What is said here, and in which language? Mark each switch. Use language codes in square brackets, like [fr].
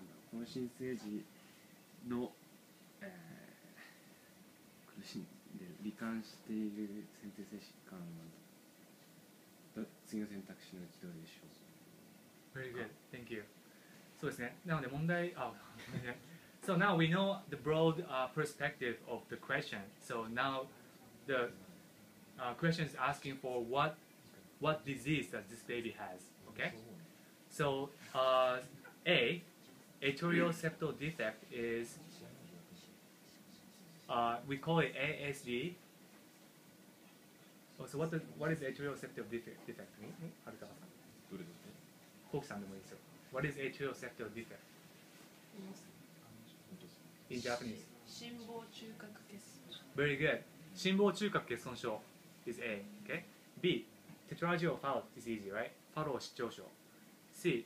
[ja] この新生児の、苦しんで罹患している先天性疾患は次の選択肢のうちどれでしょう。 [en] Very good. Thank you. [ja] そうですね。なので問題、 [en] So now we know the broad perspective of the question. So now the question is asking for what disease does this baby has. Okay. So A, atrial septal defect is we call it ASD. So what is atrial septal defect? [ja] はるかさん。どれですか？コウキさんでもいいですよ。 [en] What is atrial septal defect? In Japanese. [ja] 心房中隔欠損症。 [en] Very good. 心房中隔欠損症 is A. Okay. B. Tetralogy fallow is easy, right? Fallow 失調症.C.